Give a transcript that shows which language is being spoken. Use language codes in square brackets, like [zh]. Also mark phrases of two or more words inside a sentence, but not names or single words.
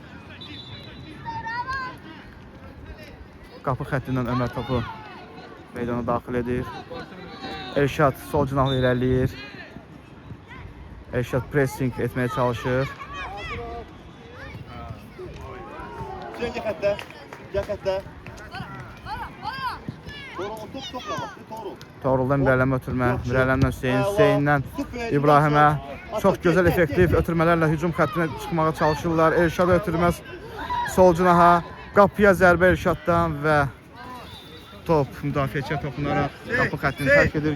[az] Qapı xəttindən Ömər topu meydana daxil edir. Elşad sol cinahlı irəliləyir. Elşad pressing etməyə çalışır. [tr] Hüseyin gel hatta. Gel hatta. Doğru top topla bak. Doğru. [az] Toğruldan Mirələmə ötürmə. Mirələmdən Hüseyin, Hüseyinlə İbrahimə çox gözəl effektiv ötürmələrlə hücum xəttinə çıxmağa çalışırlar. Elşad ötürməz sol cinaha. Qapıya zərbə Elşaddan və top müdafiəçiyə toxunaraq qapı xəttini tərk edir.